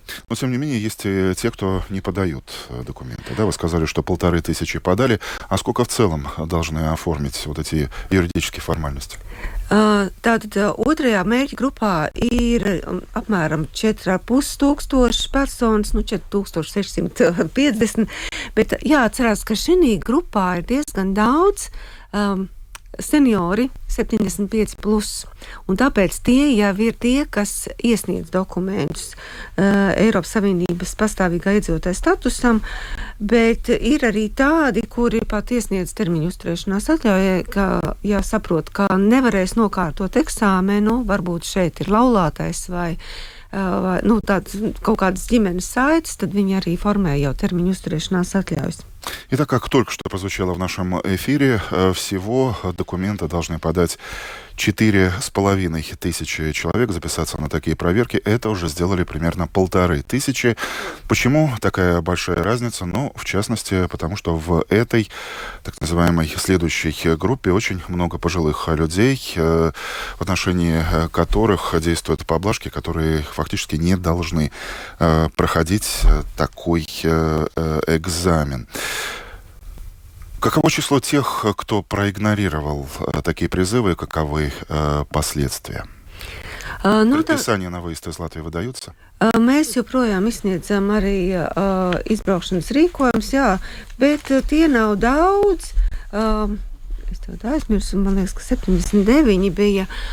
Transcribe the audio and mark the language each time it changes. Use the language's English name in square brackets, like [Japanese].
[Russian] Но, тем не менее, есть те, кто не подают документы. Да, вы сказали, что 1500 подали. А сколько в целом должны оформить вот эти юридические формальности? [Latvian] Tātad otrajā mērķa grupā ir apmēram 4500 personas, 4650, bet jāatcerās, ka šī grupā ir diezgan daudz seniori 75 plus, un tāpēc tie jau ir tie, kas iesniedz dokumentus Eiropas Savienības pastāvīgā iedzīvotāja statusam, bet ir arī tādi, kuri pat iesniedz termiņu uzturēšanās atļaujai, ka jāsaprot, ka nevarēs nokārtot eksāmenu, varbūt šeit ir laulātais vai tāds kaut kādas ģimenes saites, tad viņi arī formē jau termiņu uzturēšanās atļaujas. [Russian] Итак, как только что прозвучало в нашем эфире, всего документы должны подать 4500 человек, записаться на такие проверки. Это уже сделали примерно 1500. Почему такая большая разница? Ну, в частности, потому что в этой, так называемой, следующей группе очень много пожилых людей, в отношении которых действуют поблажки, которые фактически не должны проходить такой экзамен. Каково число тех, кто проигнорировал такие призывы, и каковы последствия? Предписания на выезд из Латвии выдаются? [Latvian] Mēs joprojām izsniedzam arī izbraukšanas rīkojumus, jā, bet tie nav daudz. Es tev aizmirsu, man liekas, ka 79 bija.